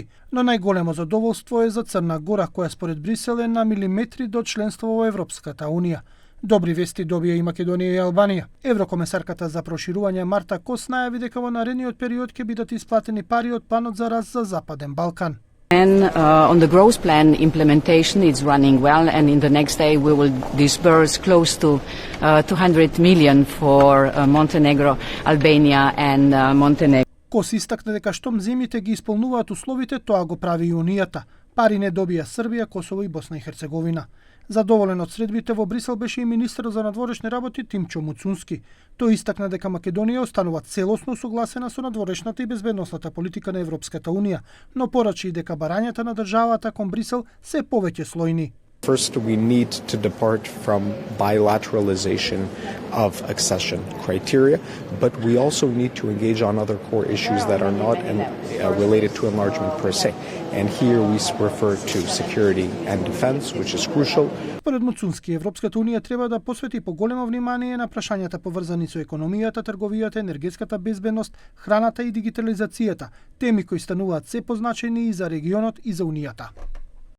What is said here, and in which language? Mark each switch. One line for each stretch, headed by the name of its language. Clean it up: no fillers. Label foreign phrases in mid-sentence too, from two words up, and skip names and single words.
Macedonian: Но најголемо задоволство е за Црна Гора, која според Брисел е на милиметри до членство во Европската унија. Добри вести добија и Македонија и Албанија. Еврокомесарката за проширување Марта Кос најави дека во наредниот период ќе бидат исплатени пари од планот за раст за Западен Балкан.
English: And on the growth plan implementation, it's running well, and in the next day we will disburse close to 200 million for Montenegro, Albania and Montenegro.
Macedonian: Кос истакна дека штом земјите ги исполнуваат условите, тоа го прави и Унијата. Пари не добија Србија, Косово и Босна и Херцеговина. Задоволен од средбите во Брисел беше и министерот за надворешни работи Тимчо Мацунски. Тој истакна дека Македонија останува целосно согласена со надворешната и безбедносната политика на Европската унија, но порачи и дека барањата на државата кон Брисел се повеќе слојни.
English: First, we need to depart from bilateralization of accession criteria, but we also need to engage on other core issues that are not related to enlargement per se. And here we refer to security and defense, which is crucial.
Macedonian: Според Мацунски, Европската унија треба да посвети поголемо внимание на прашањата поврзани со економијата, трговијата, енергетската безбедност, храната и дигитализацијата, теми кои стануваат се позначени и за регионот и за Унијата.